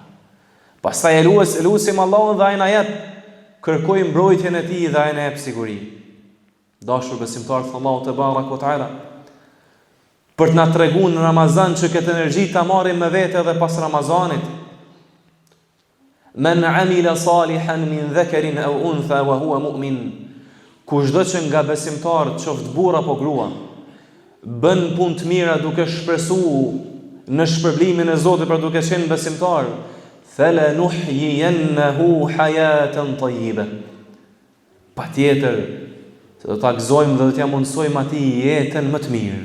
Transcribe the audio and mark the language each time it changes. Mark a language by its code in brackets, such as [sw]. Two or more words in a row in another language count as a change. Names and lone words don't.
[sq] Pastaj elusim Allahun dhe ai na jep, kërkojmë mbrojtjen e tij dhe ai na jep siguri. Dashur besimtar të Allahu [ar] تبارك وتعالى, [sq] për të na treguar në Ramazan që këtë energji ta marrim me vete edhe pas Ramazanit. [ar] من عمل صالحا من ذكر أو أنثى وهو مؤمن. [sq] Kushdo që nga besimtarët, qoftë burr apo grua, bën punë të mira duke shpresuar në shpërblimin e Zotit për duke qenë besimtar, [ar] فلنحيينه حياة طيبة. [sq] Patjetër do ta gëzojmë dhe do t'ja mundsojmë atij jetën më të mirë.